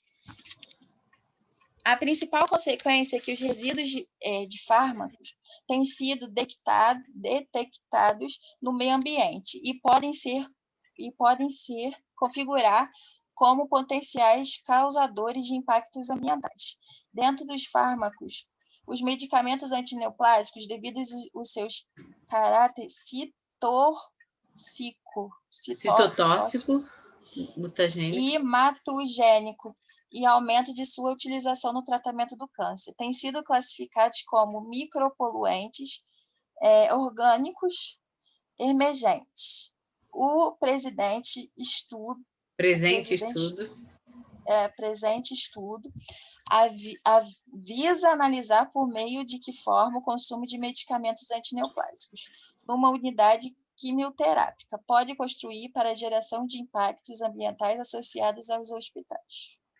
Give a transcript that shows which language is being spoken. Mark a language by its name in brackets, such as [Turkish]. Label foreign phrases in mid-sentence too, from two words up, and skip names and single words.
[Portuguese] A principal consequência é que os resíduos de fármacos têm sido detectados no meio ambiente e podem se configurar como potenciais causadores de impactos ambientais. Dentro dos fármacos, os medicamentos antineoplásicos, devido aos seus caráteres citotóxico, mutagênico e hematogênico, e aumento de sua utilização no tratamento do câncer. Têm sido classificados como micropoluentes orgânicos emergentes. O presente estudo visa analisar por meio de que forma o consumo de medicamentos antineoplásicos numa unidade quimioterápica pode contribuir para a geração de impactos ambientais associados aos hospitais.